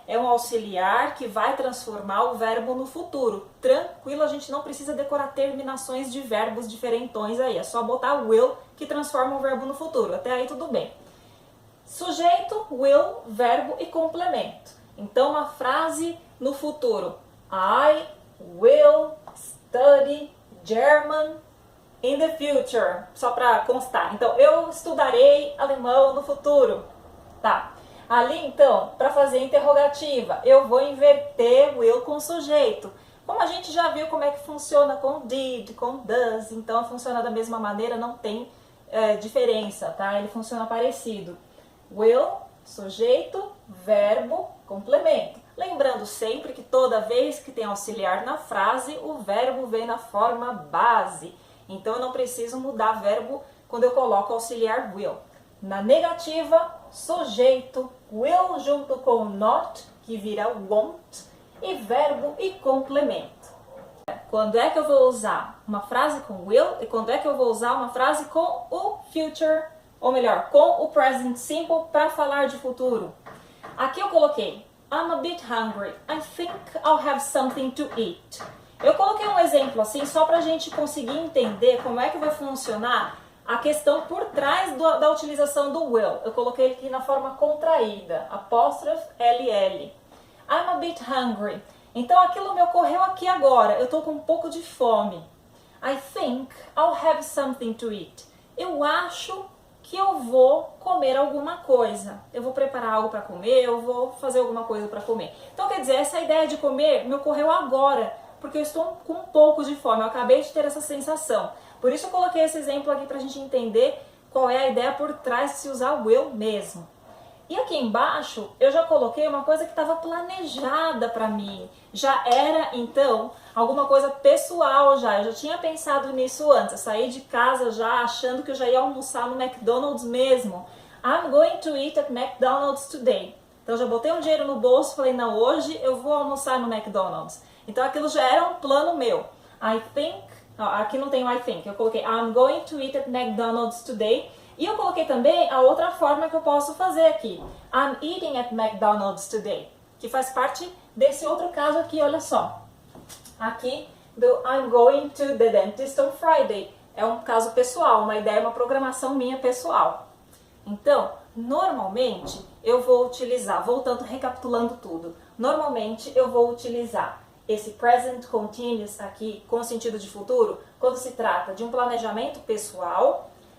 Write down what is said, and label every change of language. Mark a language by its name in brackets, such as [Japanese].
[Portuguese] É um auxiliar que vai transformar o verbo no futuro. Tranquilo, a gente não precisa decorar terminações de verbos diferentões aí. É só botar will que transforma o verbo no futuro. Até aí tudo bem. Sujeito, will, verbo e complemento. Então, uma frase no futuro? [English] I will study German in the future. [Portuguese] Só para constar. Então, eu estudarei alemão no futuro. Tá. Ali, então, para fazer interrogativa, eu vou inverter will com sujeito. Como a gente já viu como é que funciona com did, com does, então funciona da mesma maneira, não tem diferença, tá? Ele funciona parecido. Will, sujeito, verbo, complemento. Lembrando sempre que toda vez que tem auxiliar na frase, o verbo vem na forma base. Então eu não preciso mudar verbo quando eu coloco auxiliar will. Na negativa, sujeito, will junto com not, que vira won't, e verbo e complemento. Quando é que eu vou usar uma frase com will e quando é que eu vou usar uma frase com o future, ou melhor, com o present simple para falar de futuro? Aqui eu coloquei [English] I'm a bit hungry. I think I'll have something to eat. [Portuguese] Eu coloquei um exemplo assim só para a gente conseguir entender como é que vai funcionar a questão por trás da utilização do will. Eu coloquei ele aqui na forma contraída, apóstrofe LL. [English] I'm a bit hungry. [Portuguese] Então aquilo me ocorreu aqui agora. Eu estou com um pouco de fome. [English] I think I'll have something to eat. [Portuguese] Eu acho que eu vou comer alguma coisa. Eu vou preparar algo para comer, eu vou fazer alguma coisa para comer. Então quer dizer, essa ideia de comer me ocorreu agora, porque eu estou com um pouco de fome. Eu acabei de ter essa sensação. Por isso eu coloquei esse exemplo aqui para a gente entender qual é a ideia por trás de se usar o will mesmo. E aqui embaixo eu já coloquei uma coisa que estava planejada para mim. Já era, então, alguma coisa pessoal já. Eu já tinha pensado nisso antes. Eu saí de casa já achando que eu já ia almoçar no McDonald's mesmo. [English] I'm going to eat at McDonald's today. [Portuguese] Então eu já botei um dinheiro no bolso e falei, não, hoje eu vou almoçar no McDonald's. Então aquilo já era um plano meu. [English] I think, [Portuguese] aqui não tem o I think, eu coloquei [English] I'm going to eat at McDonald's today. [Portuguese] E eu coloquei também a outra forma que eu posso fazer aqui. [English] I'm eating at McDonald's today. [Portuguese] Que faz parte desse outro caso aqui, olha só. Aqui do [English] I'm going to the dentist on Friday. [Portuguese] É um caso pessoal, uma ideia, uma programação minha pessoal. Então, normalmente eu vou utilizar, voltando, recapitulando tudo. Normalmente eu vou utilizar esse present continuous aqui com sentido de futuro quando se trata de um planejamento pessoal.